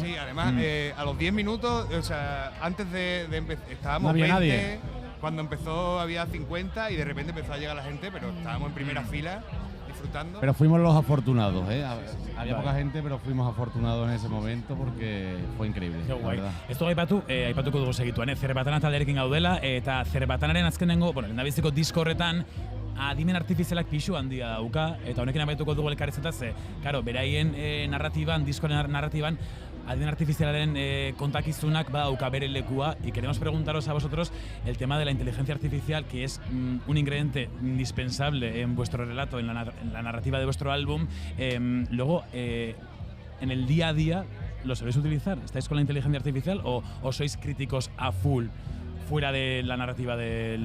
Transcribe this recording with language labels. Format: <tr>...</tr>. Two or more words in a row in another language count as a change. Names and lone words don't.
<es>Sí, además, a los 10 minutos, o sea, antes de empezar, estábamos No había 20, nadie. cuando empezó había 50 y de repente empezó a llegar la gente, pero estábamos en primera fila, disfrutando. Pero fuimos los afortunados, ¿eh? Había Vale. poca gente, pero fuimos afortunados en ese momento porque fue increíble. Qué la guay. verdad.</es> <eu>Esto aipatuko dugu segituan, Zerbatana talderekin gaudela, eta Zerbatanaren azkenengo, lehendabiziko disko horretan, adimen artifizialak pixu handia dauka, eta honekin amaituko dugu elkarrizketa ze, karo, beraien narratiban, diskoren narratiban, adimen artifizialaren kontakizunak badauka bere lekua,</eu> <es>y queremos preguntaros a vosotros el tema de la inteligencia artificial, que es un ingrediente indispensable en vuestro relato, en la narrativa de vuestro álbum. Luego, en el día a día, ¿lo sabéis utilizar? ¿Estáis con la inteligencia artificial o sois críticos a full, fuera de la narrativa del,</es>